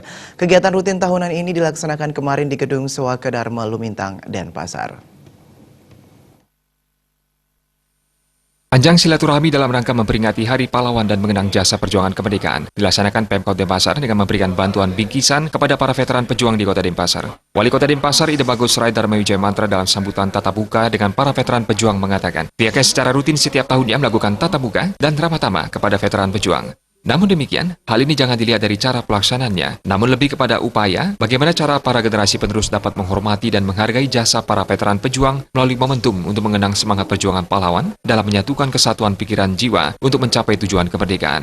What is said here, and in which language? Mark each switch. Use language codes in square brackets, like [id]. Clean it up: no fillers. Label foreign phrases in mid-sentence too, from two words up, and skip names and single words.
[id] Kegiatan rutin tahunan ini dilaksanakan kemarin di Gedung Sewaka Dharma Lumintang, Denpasar. Ajang silaturahmi dalam rangka memperingati Hari Pahlawan dan mengenang jasa perjuangan kemerdekaan dilaksanakan Pemkot Denpasar dengan memberikan bantuan bingkisan kepada para veteran pejuang di Kota Denpasar. Wali Kota Denpasar Ida Bagus Rai Darmawijaya Mantra dalam sambutan tatap muka dengan para veteran pejuang mengatakan pihaknya secara rutin setiap tahunnya melakukan tatap muka dan ramah tamah kepada veteran pejuang. Namun demikian, hal ini jangan dilihat dari cara pelaksanaannya, namun lebih kepada upaya bagaimana cara para generasi penerus dapat menghormati dan menghargai jasa para veteran pejuang melalui momentum untuk mengenang semangat perjuangan pahlawan dalam menyatukan kesatuan pikiran jiwa untuk mencapai tujuan kemerdekaan.